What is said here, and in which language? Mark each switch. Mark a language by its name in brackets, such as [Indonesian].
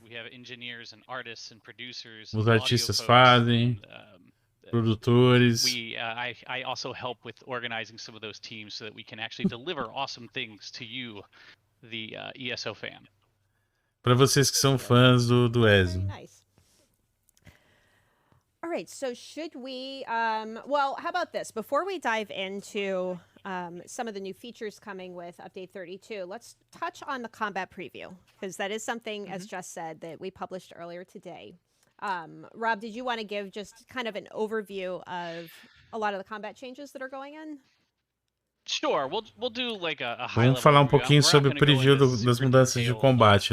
[English] We have engineers and artists and producers. [Portuguese] Os artistas fazem. Produtores. [English] I also help with organizing some of those teams so that we can actually deliver awesome things to you, the ESO fan. [Portuguese] Para vocês que são fãs do ESO. [English] Nice. All right, so should we well, how about this? Before we dive into some of the new features coming with Update 32, let's touch on the combat preview, because that is something, as Jess said, that we published earlier today. Rob, did you want to give just kind of an overview of a lot of the combat changes that are going in? Sure, we'll do like a high [Portuguese] Vamos falar pouquinho sobre o preview das mudanças de combate.